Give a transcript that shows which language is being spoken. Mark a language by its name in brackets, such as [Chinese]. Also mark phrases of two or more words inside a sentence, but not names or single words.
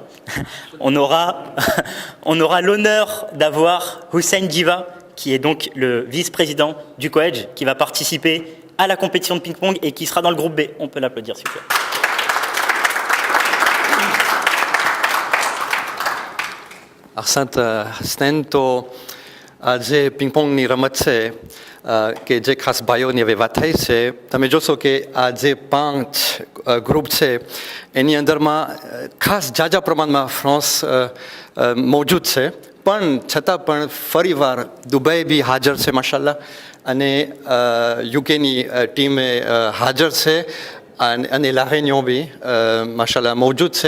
[French] On aura l'honneur d'avoir Hussein Diva, qui est donc le vice-président du COEDJ, qui va participer à la compétition de ping-pong et qui sera dans le groupe B. On peut l'applaudir, s'il vous plaît. Ahsant stento [Gujarati] આજે પિંગપોંગની રમત છે કે જે ખાસ ભાઈઓની હવે વાત થઈ છે. તમે જોશો કે આ જે 5 ગ્રુપ છે એની અંદરમાં ખાસ ઝાઝા પ્રમાણમાં ફ્રાન્સ મોજૂદ છે, પણ છતાં પણ ફરીવાર દુબઈ બી હાજર છે માશાલ્લાહ, અને યુકેની ટીમે હાજર છે, અને લા રેન્યોન બી માશાલ્લાહ મોજૂદ છે.